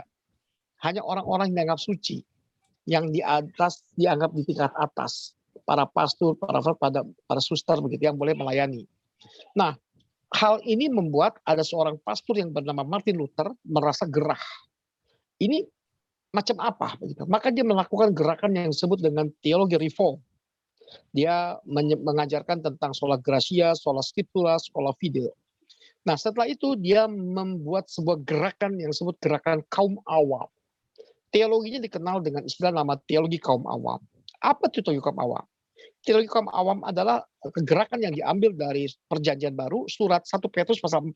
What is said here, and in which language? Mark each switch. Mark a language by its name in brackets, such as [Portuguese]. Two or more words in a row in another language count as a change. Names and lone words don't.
[Indonesian] Hanya orang-orang yang dianggap suci, yang di atas dianggap di tingkat atas, para pastor, para suster begitu yang boleh melayani. Nah, hal ini membuat ada seorang pastor yang bernama Martin Luther merasa gerah. Ini macam apa begitu. Maka dia melakukan gerakan yang disebut dengan teologi reform. Dia mengajarkan tentang [Latin] sola gratia, sola scriptura, sola fide. [Indonesian] Nah, setelah itu dia membuat sebuah gerakan yang disebut gerakan kaum awam. Teologinya dikenal dengan istilah nama teologi kaum awam. Apa itu teologi kaum awam? Teologi kaum awam adalah gerakan yang diambil dari Perjanjian Baru, surat 1 Petrus pasal 4.